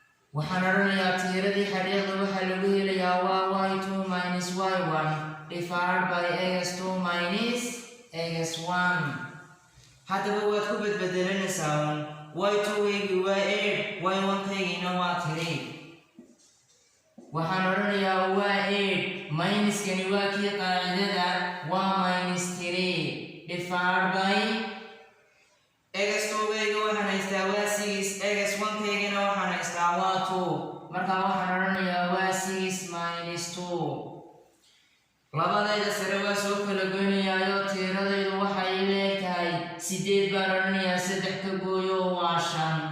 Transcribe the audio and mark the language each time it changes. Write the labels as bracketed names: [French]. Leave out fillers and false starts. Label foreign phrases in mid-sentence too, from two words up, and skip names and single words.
[Somali] waxaan oranayaa tiiradii xariiqda waxaa lagu helayaa waa [English] y2 minus y1 divided by x2 minus x1. [Somali] haddaba waad ku badbedelanaysaa y2-gii waa 8 y1-kaygina waa 3. waxaan oranayaa waa 8 minuskani waa kii qaacidada waa [English] minus 3 divided by x2-gayga [Somali] waxaan haystaa waa 6 x1-kaygina waxaan haystaa waa 2. markaa waxaan oranayaa waa 6 minus 2. labadayda sare waa soo kala goynayaayo tiiradaydu waxay leegtahay 8 baan oranayaa 3 ka gooyo waa 5.